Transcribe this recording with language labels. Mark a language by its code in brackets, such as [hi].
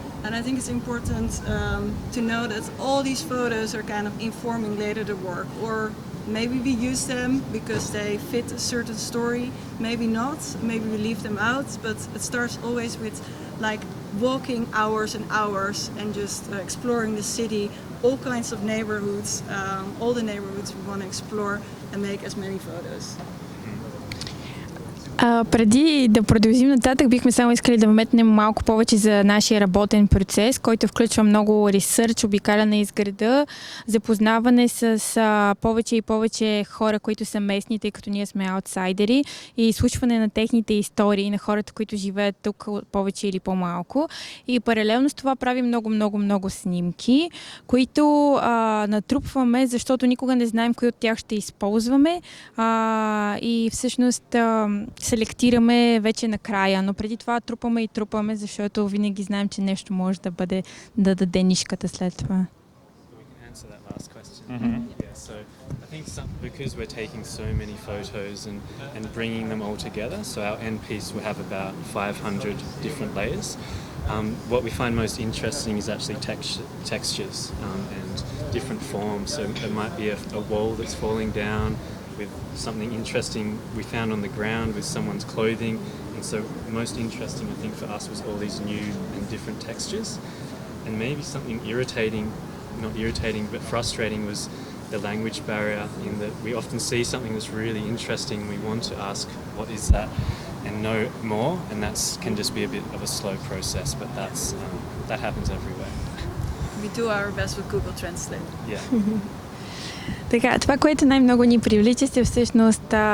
[en] And I think it's important to know that all these photos are kind of informing later the work, or maybe we use them because they fit a certain story, maybe not, maybe we leave them out, but it starts always with like walking hours and hours and just exploring the city, all kinds of neighborhoods, all the neighborhoods we want to explore and make as many photos. [bg] Преди да продължим нататък, бихме само искали да вметнем малко повече за нашия работен процес, който включва много ресърч, обикаляне из града, запознаване с повече и повече хора, които са местни, тъй като ние сме аутсайдери, и изслушване на техните истории, на хората, които живеят тук повече или по-малко. И паралелно с това правим много снимки, които натрупваме, защото никога не знаем кои от тях ще използваме и всъщност селектираме вече накрая, но преди това трупаме, защото винаги знаем, че нещо може да даде нишката след това. [en] We can answer that last question. Yeah, so I think because we're taking so many photos and bringing them all together, so our end piece will have about 500 different layers. What we find most interesting is actually textures and different forms. So there might be a wall that's falling down with something interesting we found on the ground with someone's clothing, and so most interesting I think for us was all these new and different textures, and maybe something not irritating but frustrating was the language barrier, in that we often see something that's really interesting and we want to ask what is that and know more, and that can just be a bit of a slow process, but that happens everywhere. We do our best with Google Translate. Yeah. [bg] Така, това, което най-много ни привлича, е всъщност